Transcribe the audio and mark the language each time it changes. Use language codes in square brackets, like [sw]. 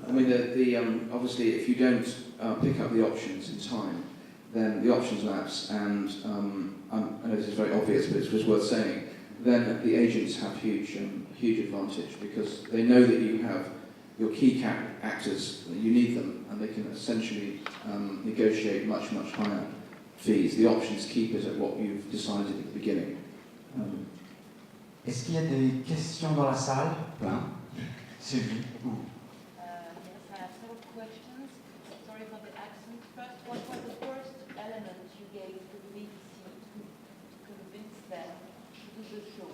[en] I mean, obviously, if you don't pick up the options in time, then the options lapse, and I know this is very obvious, but it's just worth saying, then the agents have huge advantage, because they know that you have your key actors, you need them, and they can essentially negotiate much higher fees. The options keep it at what you've decided at the beginning. [fr] Est-ce qu'il y a des questions dans la salle? Plein. Sylvie? [en] Yes, I have several questions. Sorry for the accent. First, what was the first element you gave to the BBC to convince them to do the show?